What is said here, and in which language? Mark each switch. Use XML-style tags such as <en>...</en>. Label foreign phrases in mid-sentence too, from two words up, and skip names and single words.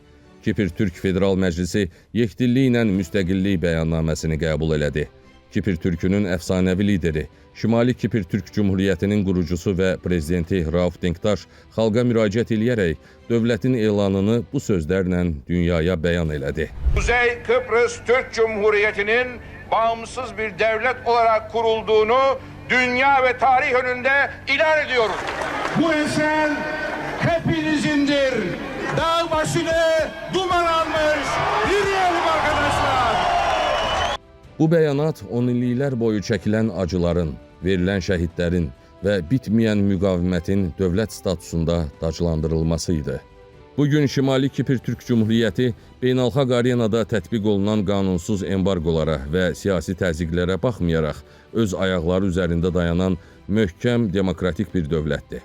<az>Kipr Türk Federal Məclisi yekdillik ilə müstəqillik bəyannaməsini qəbul elədi. Kipr Türkünün əfsanəvi lideri, Şimali Kipr Türk Cumhuriyyətinin qurucusu və prezidenti Rauf Denktaş xalqa müraciət edərək dövlətin elanını bu sözlərlə dünyaya bəyan elədi.</az> <tr>Kuzey Kıbrıs Türk Cumhuriyeti'nin bağımsız bir devlet olarak kurulduğunu dünya ve tarih önünde ilan ediyoruz. Bu eser hepinizindir. Dağ başını duman almış. Yürüyelim arkadaşlar.</tr> <az>Bu bəyanat 10 illiklər boyu çəkilən acıların, verilən şəhidlərin və bitməyən müqavimətin dövlət statusunda daclandırılması idi. Bugün Şimali Kipr Türk Cumhuriyyəti beynəlxalq arenada tətbiq olunan qanunsuz embargolara və siyasi təzyiqlərə baxmayaraq öz ayaqları üzərində dayanan möhkəm demokratik bir dövlətdir.</az>